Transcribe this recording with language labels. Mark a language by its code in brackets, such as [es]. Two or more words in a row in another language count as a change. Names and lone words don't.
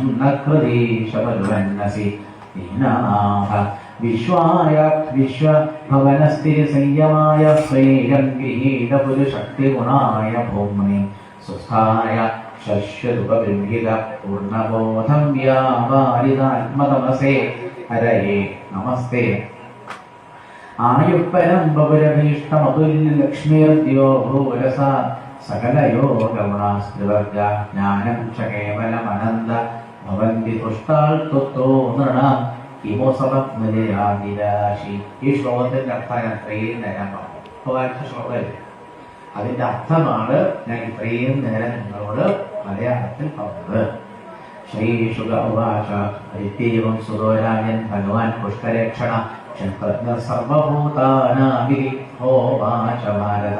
[sa] നകൃതീശപരുവന്നസി ദീനാനാഥ വിശ്വായ വിശ്വഭവനസ്ഥിതി സംയമായ സ്വൈരം ഗൃഹീതപുരുഷക്തിഗുണായ ഭൂമ്നി സുസ്ഥായ ശശ്വതുപഗൃഹീത പൂർണ്ണബോധം വ്യാപാരിതാത്മതമസേ ഹരയേ നമസ്തേ ആയുപ്പരം ബഹുരഭീഷ്ടമതുല്യലക്ഷ്മീർദ്യോ ഭൂരസാ सकलयोगगुणास्त्रिवर्ग ज्ञानं च केवलमनन्द भवन्ति तुष्टाल् तुतो नृणां किमु समग्नजयादिराशि. [ml] ഈ ശ്ലോകത്തിന്റെ അർത്ഥം ഞാൻ ഇത്രയും നേരം പറഞ്ഞു. വായിച്ച ശ്ലോകമല്ലേ? അതിന്റെ അർത്ഥമാണ് ഞാൻ ഇത്രയും നേരം നിങ്ങളോട് മലയാളത്തിൽ പറഞ്ഞത്. [sa] ശ്രീശുക ഉവാച ഐത്യവം സുതോരാജൻ ഭഗവാൻ പുഷ്കരക്ഷണ സർവഭൂതാനാവിരിഹോവാച ഭാരത.